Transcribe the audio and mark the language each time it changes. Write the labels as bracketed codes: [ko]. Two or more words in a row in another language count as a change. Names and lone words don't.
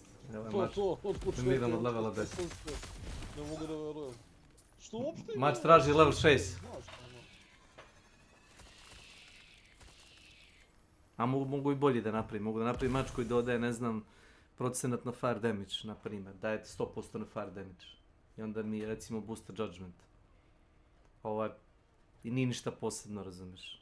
[sr] To, od početka. Miriam od levela 10. Ne mogu da verujem. Što uopšte ima... Mač traži level 6. A mogu i bolje da napravim. Mogu da napravim mač koji dodaje, ne znam, procenat na [en] fire damage, [sr] na primjer. Daje 100% na [en] fire damage. [sr] I onda mi, recimo, [en] booster judgment. [sr] I nije ništa posebno, razumiješ.